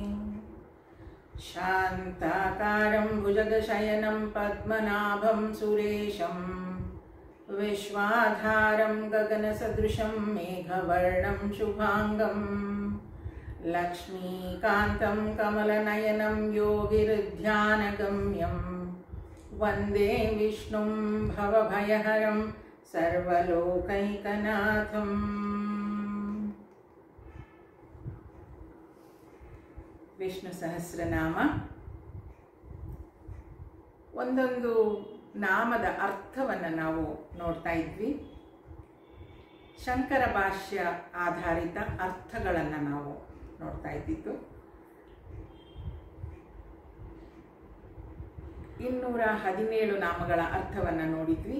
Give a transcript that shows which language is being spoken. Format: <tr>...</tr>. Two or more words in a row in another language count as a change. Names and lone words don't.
<sa>शान्ताकारं भुजगशयनं पद्मनाभं सुरेशं विश्वाधारं गगनसदृशं मेघवर्णं शुभांगं लक्ष्मीकान्तं कमलनयनं योगिर्ध्यानगम्यं वन्दे विष्णुं भवभयहरं सर्वलोकैकनाथम्।</sa> <kn>ವಿಷ್ಣು ಸಹಸ್ರನಾಮ ಒಂದೊಂದು ನಾಮದ ಅರ್ಥವನ್ನು ನಾವು ನೋಡ್ತಾ ಇದ್ವಿ. ಶಂಕರ ಭಾಷ್ಯ ಆಧಾರಿತ ಅರ್ಥಗಳನ್ನು ನಾವು ನೋಡ್ತಾ ಇದ್ದಿದ್ದು. 217 ನಾಮಗಳ ಅರ್ಥವನ್ನು ನೋಡಿದ್ವಿ.</kn>